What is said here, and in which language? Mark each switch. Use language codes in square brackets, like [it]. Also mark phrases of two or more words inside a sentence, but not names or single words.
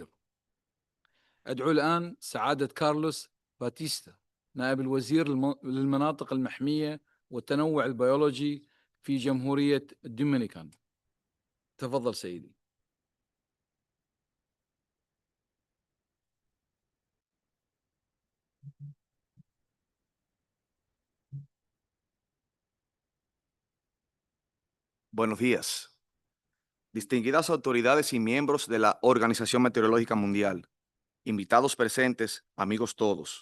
[ar] أدعو الآن سعادة كارلوس باتيستا نائب الوزير للمناطق المحمية والتنوع البيولوجي في جمهورية الدومينيكان. تفضل سيدي. [es] Buenos días. Distinguidas autoridades y miembros de la Organización Meteorológica Mundial, invitados presentes, amigos todos.